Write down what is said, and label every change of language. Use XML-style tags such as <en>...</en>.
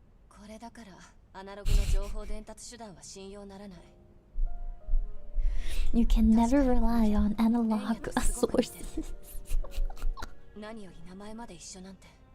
<ja>これだからアナログの情報伝達手段は信用ならない。</ja> <en>You can never rely on analog sources.</en> <ja>何より名前まで一緒なんて。</ja>